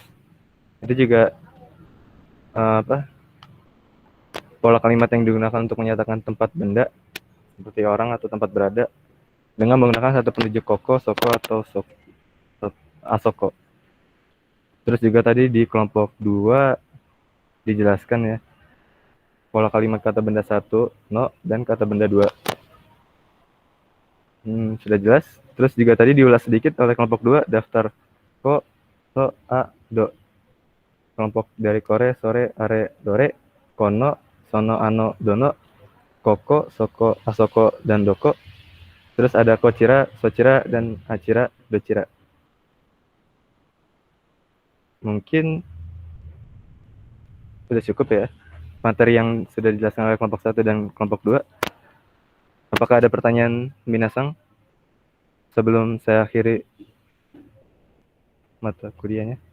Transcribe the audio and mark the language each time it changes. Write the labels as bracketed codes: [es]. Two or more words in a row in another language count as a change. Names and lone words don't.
[id] Itu juga pola kalimat yang digunakan untuk menyatakan tempat benda seperti orang atau tempat berada dengan menggunakan satu penunjuk [ja] ここ、そこ, [id] atau asoko. Terus juga tadi di kelompok 2 dijelaskan ya pola kalimat kata benda 1, no, dan kata benda 2. Sudah jelas. Terus juga tadi diulas sedikit oleh kelompok 2, daftar [ja] こ、そ、あ、ど. [id] Kelompok dari [ja] これ、それ、あれ、どれ、この、その、あの、どの、ここ、そこ、あそこ, [id] dan doko. Terus ada [ja] こちら、そちら, [id] dan [ja] はちら、どちら. [id] Mungkin sudah cukup ya materi yang sudah dijelaskan oleh kelompok 1 dan kelompok 2. Apakah ada pertanyaan Minasang sebelum saya akhiri mata kuliahnya?